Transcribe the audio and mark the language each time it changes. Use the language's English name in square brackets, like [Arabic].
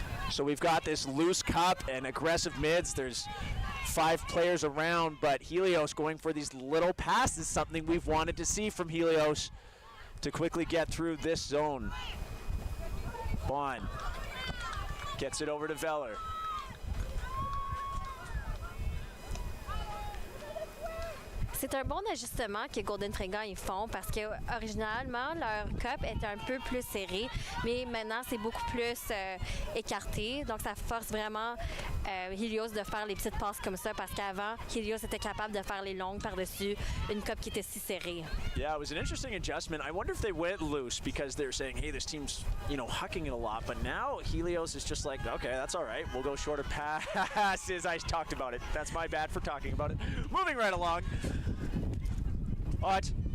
[English] So we've got this loose cup and aggressive mids. There's 5 players around, but Helios going for these little passes, something we've wanted to see from Helios to quickly get through this zone. Bond gets it over to Veller. [French] C'est un bon ajustement que Golden Fringants ils font parce que originalement leur cup était un peu plus serré, mais maintenant c'est beaucoup plus écarté. Donc ça force vraiment Helios de faire les petites passes comme ça parce qu'avant Helios était capable de faire les longues par-dessus une cup qui était si serrée. [English] Yeah, it was an interesting adjustment. I wonder if they went loose because they're saying, hey, this team's hucking it a lot. But now Helios is just like, okay, that's all right. We'll go shorter passes. I talked about it. That's my bad for talking about it. Moving right along. What?